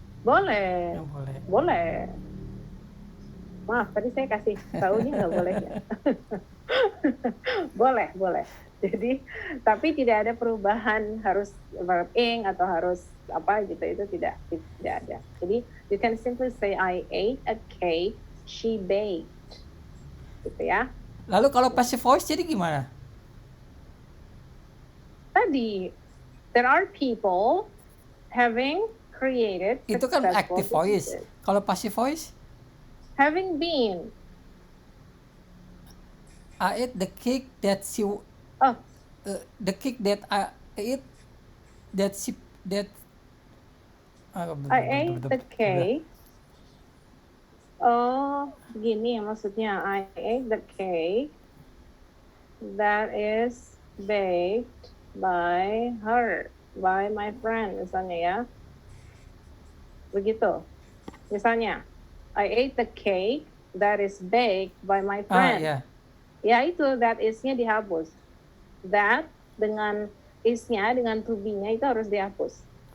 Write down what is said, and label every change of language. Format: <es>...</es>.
<id>Boleh. Ya, boleh. Boleh. Maaf, tadi saya kasih taunya nggak boleh ya. Boleh. Jadi, tapi tidak ada perubahan harus verb ing atau harus apa gitu, itu tidak ada. Jadi</id> <en>you can simply say I ate a cake, she baked,</en> <id>gitu ya. Lalu kalau passive voice jadi gimana? Tadi</id> <en>there are people having created</en> <id>Itu kan</id> <en>successful active voice. businesses.</en> <id>Kalau passive voice,</id> <en>Having been, I ate the cake that she oh, the cake that I ate that she that I ate the cake. Oh,</en> <id>gini ya maksudnya.</id> <en>I ate the cake that is baked by her, by my friend,</en> <id>misalnya ya. Begitu. Misalnya,</id> <en>I ate the cake that is baked by my friend.</en> <id>ya. Ya itu, that is-nya dihapus. That dengan is-nya, dengan to be-nya itu harus dihapus.</id>